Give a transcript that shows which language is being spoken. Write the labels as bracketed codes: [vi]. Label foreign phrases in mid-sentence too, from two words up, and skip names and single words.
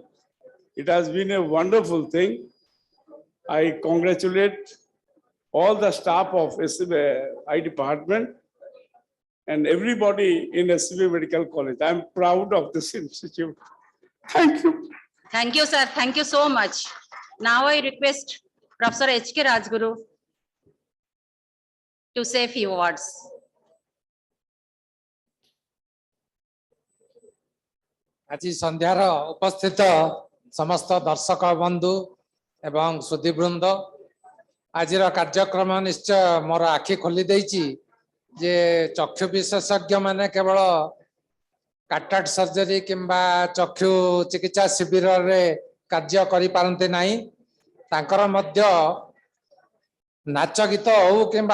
[en] It has been a wonderful thing. I congratulate all the staff of SCBI department and everybody in SCB Medical College. I'm proud of this institute. Thank you. Thank you, sir. Thank you so much. Now I request Professor H.K. Rajguru to say a few words. [or] ଆଜି ସନ୍ଧ୍ୟାର ଉପସ୍ଥିତ ସମସ୍ତ ଦର୍ଶକ ବନ୍ଧୁ ଏବଂ ସୁଧୀବୃନ୍ଦ ଆଜିର କାର୍ଯ୍ୟକ୍ରମ ନିଶ୍ଚୟ ମୋର ଆଖି ଖୋଲି ଦେଇଛି ଯେ ଚକ୍ଷୁ ବିଶେଷଜ୍ଞ ମାନେ କେବଳ [en] cataract surgery [or] କିମ୍ବା ଚକ୍ଷୁ ଚିକିତ୍ସା ଶିବିରରେ କାର୍ଯ୍ୟ କରିପାରନ୍ତି ନାହିଁ ତାଙ୍କର ମଧ୍ୟ ନାଚ ଗୀତ ହଉ କିମ୍ବା